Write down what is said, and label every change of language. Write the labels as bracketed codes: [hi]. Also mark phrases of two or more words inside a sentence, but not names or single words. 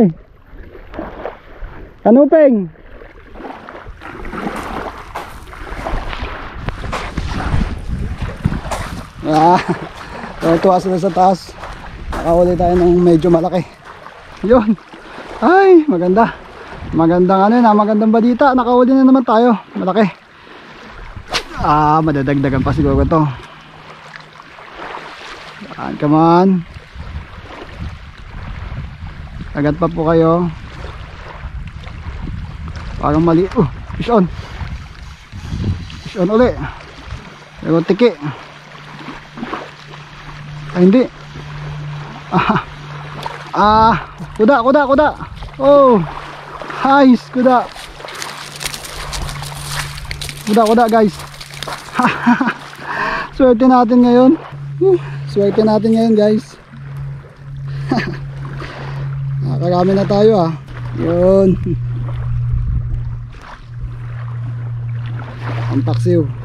[tl] Kanuping. Tuwa sila sa taas. Nakahuli tayo ng medyo malaki. Yun. Ay, maganda. Magandang balita. Nakahuli na naman tayo. Malaki. Madadagdagan pa siguro to. [en] Come on. [tl] Agad pa po kayo. Parang mali. [en] Fish on. Fish on [tl] uli. Pero tiki. Ay hindi. Kuda, kuda, kuda. [en] Oh, nice, [tl] kuda. Kuda, kuda guys. Swerte natin ngayon. Swerte natin ngayon guys. Nakakarami na tayo ah. Yun. Ang paksiw.